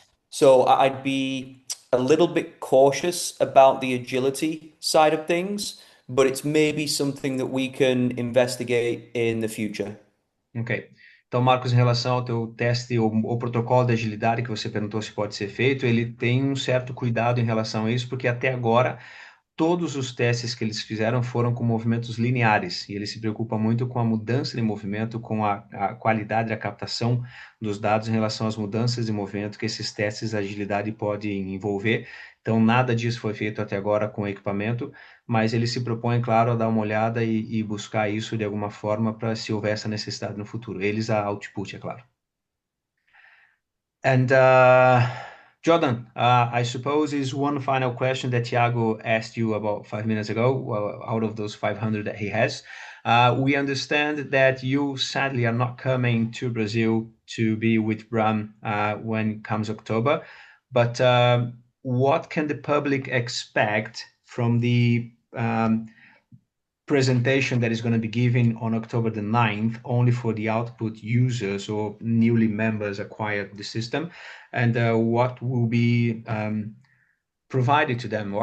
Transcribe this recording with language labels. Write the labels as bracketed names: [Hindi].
[English] So I'd be a little bit cautious about the agility side of things, but it's maybe something that we can investigate in the future. Ok. [Portuguese] Então, Marcos, em relação ao teu teste ou protocolo de agilidade que você perguntou se pode ser feito, ele tem um certo cuidado em relação a isso, porque até agora todos os testes que eles fizeram foram com movimentos lineares, e ele se preocupa muito com a mudança de movimento, com a qualidade da captação dos dados em relação às mudanças de movimento que esses testes de agilidade podem envolver. Então, nada disso foi feito até agora com o equipamento, mas ele se propõe, claro, a dar uma olhada e buscar isso de alguma forma para se houver essa necessidade no futuro. Eles a Output, é claro. [English] And Jordan, I suppose is one final question that Thiago asked you about 5 minutes ago, out of those 500 that he has. We understand that you sadly are not coming to Brazil to be with Bram when comes October, but what can the public expect from the presentation that is going to be given on October the 9th, only for the output users or newly members acquired the system, and what will be provided to them?